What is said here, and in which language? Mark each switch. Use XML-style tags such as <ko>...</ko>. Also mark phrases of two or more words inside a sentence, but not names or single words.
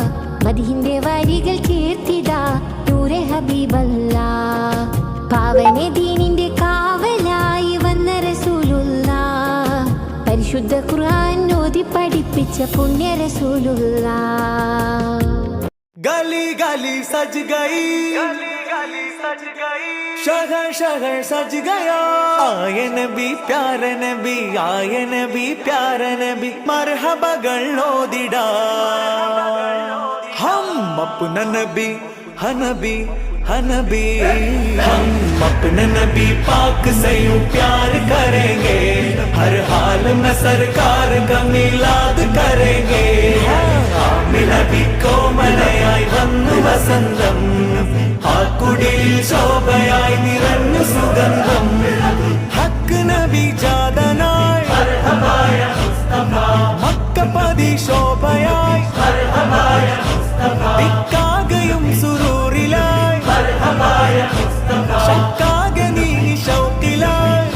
<ml>മദീഹിന്റെ വരികൾ ചേർത്തിതാ നൂറെ ഹബീബല്ലാഹ്. പാവന ദീനിന്റെ കാവലായി വന്ന റസൂലുള്ളാഹ്. പരിശുദ്ധ ഖുർആൻ ഓതി പഠിപ്പിച്ച പുണ്യ റസൂലുള്ളാഹ്.</ml> <hi>गली गली सज गई, शहर शहर सज गया। आए नबी प्यारे नबी, आए नबी प्यारे नबी, मरहबा गलोदिडा। हम अपना नबी हनबी हनबी, हम अपने नबी पाक से यूं प्यार करेंगे, हर हाल में सरकार का मिलाद करेंगे।</hi> <ml>നബി കോമലയായി വന്നു വസന്തം, ആ കുടിൽ ശോഭയായി നിറഞ്ഞു സുഗന്ധം. ഹക്ക് നബി ജാതനായി മക്കപതി ശോഭയായി, ദിക്കാകയും സുരൂറിലായി, ശക്കാകെ നീ ശൗക്കിലായി.</ml>